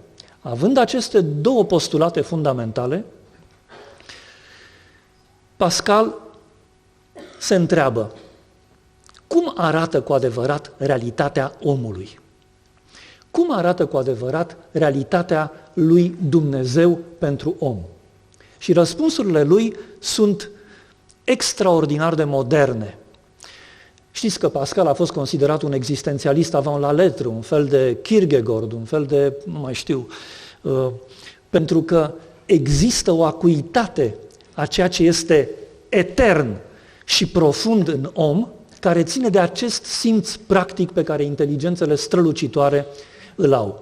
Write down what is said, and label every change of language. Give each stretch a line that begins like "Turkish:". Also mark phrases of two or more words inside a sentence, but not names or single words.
Romanian: Având aceste două postulate fundamentale, Pascal se întreabă, cum arată cu adevărat realitatea omului? Cum arată cu adevărat realitatea lui Dumnezeu pentru om? Și răspunsurile lui sunt extraordinar de moderne. Știți că Pascal a fost considerat un existențialist
French: avant la lettre,
Romanian: un fel de Kierkegaard, un fel de, nu mai știu, pentru că există o acuitate a ceea ce este etern și profund în om, care ține de acest simț practic pe care inteligențele strălucitoare îl au.